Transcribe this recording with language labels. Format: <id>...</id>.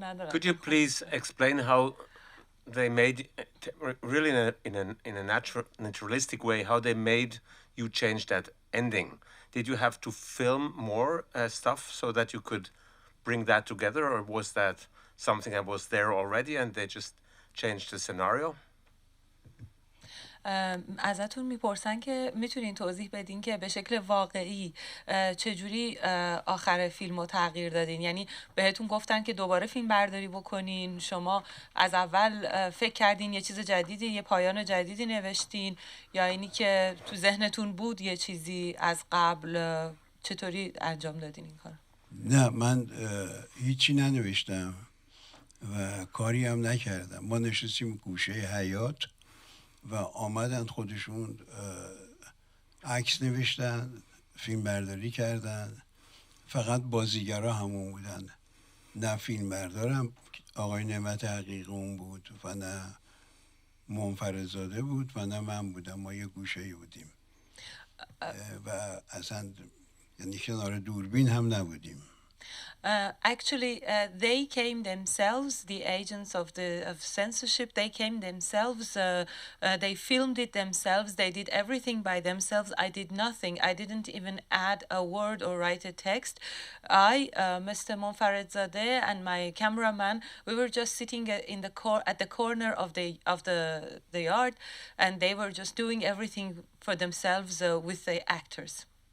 <en>Could you please explain how they made, really in a naturalistic way, how they made you change that ending? Did you have to film more stuff so that you could bring that together, or was that something that was there already and they just changed the scenario?</en> <fa>ازتون میپرسن که میتونین توضیح بدین که به شکل واقعی چجوری آخر فیلم رو تغییر دادین؟ یعنی بهتون گفتن که دوباره فیلم برداری بکنین، شما از اول فکر کردین یه چیز جدیدی، یه پایان جدیدی نوشتین، یا اینی که تو ذهنتون بود یه چیزی از قبل؟ چطوری انجام دادین این کار؟ نه، من هیچی ننوشتم و کاری هم نکردم. ما نشستیم گوشه حیاط و آمدن خودشون عکس نوشتن، فیلم برداری کردن. فقط بازیگرا همون بودن، نه فیلم بردارم آقای نعمت حقیقون بود و نه منفردزاده بود و نه من بودم. ما یه گوشه‌ای بودیم و اصلا یعنی کنار دوربین هم نبودیم.</fa> <en>Actually, they came themselves, the agents of censorship. They came themselves. They filmed it themselves. They did everything by themselves. I did nothing. I didn't even add a word or write a text. I, Mr. Monfaredzadeh, and my cameraman, we were just sitting at the corner of the yard, and they were just doing everything for themselves with the actors.</en>